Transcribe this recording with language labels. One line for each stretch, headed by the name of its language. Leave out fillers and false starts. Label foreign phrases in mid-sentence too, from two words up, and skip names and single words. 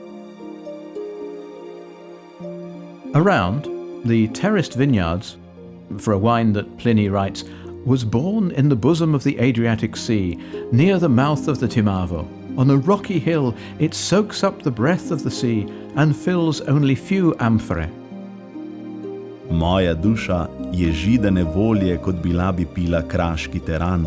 English: Around, the terraced vineyards, for a wine that Pliny writes, was born in the bosom of the Adriatic Sea, near the mouth of the Timavo. On a rocky hill, it soaks up the breath of the sea and fills only few amphorae.
Slovenian: Moja duša je židene volje, kot bila bi pila kraški teran.